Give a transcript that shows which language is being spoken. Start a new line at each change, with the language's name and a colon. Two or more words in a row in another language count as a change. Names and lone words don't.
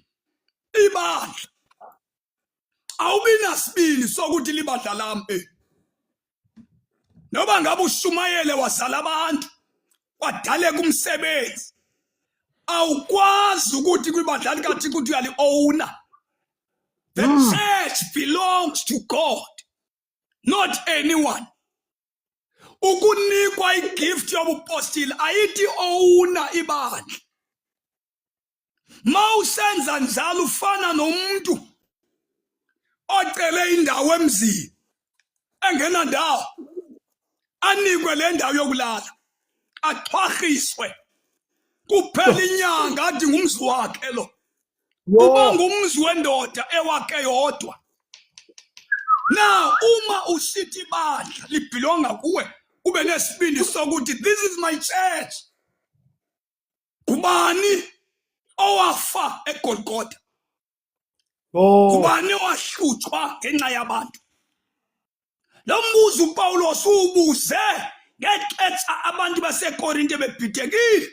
Zulu: Ibandla awubi nasibini sokuthi libandla lami, noba ngabe uShumayele wazala abantu kwadaleka umsebenzi, awukwazi ukuthi kwibandla likaThixo ukuthi uyali-owner.
English: The church belongs to God, not anyone.
Xhosa: Ukunikwa igift yobupostile ayithi owner ibandla. Mawusenza njalo ufana nomuntu ocele indawo emzini engena ndawo, anikwe le ndawo yokulala, axhwarhiswe, kuphela inyanga athi ngumzi wakhe lo. Uba ngumzi wendoda ewakhe yodwa.
Zulu: Now uma usithi ibandla libhilonga kuwe, ube nesibindi sokuthi
English: this is my church.
Xhosa: Kubani owafa eGolgotha? Kubani owahlutshwa ngenxa yabantu? Lo mbuzo uPawulos ubuze ngexetsha abantu baseKorinte bebhidekile.